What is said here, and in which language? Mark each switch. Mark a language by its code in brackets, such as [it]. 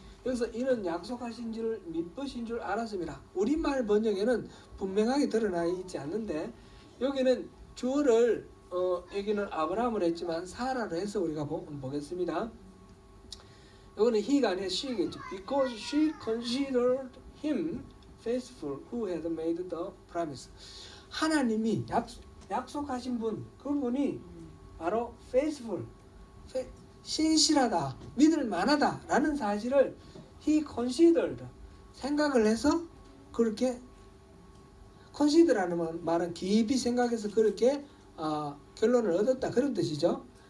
[ko] 여기서 이는 약속하신 줄 믿으신 줄 알았습니다. 우리말 번역에는 분명하게 드러나 있지 않는데 여기는 주어를 여기는 아브라함을 했지만 사라로 해서 우리가 보겠습니다. 여기는 he가 아니라 she겠죠. [en] Because she considered him faithful who had made the promise. [ko] 하나님이 약속하신 분, 그분이 바로 faithful, 신실하다, 믿을 만하다 라는 사실을 [en] he considered, [ko] 생각을 해서 그렇게, consider라는 말은 깊이 생각해서 그렇게 결론을 얻었다 그런 뜻이죠.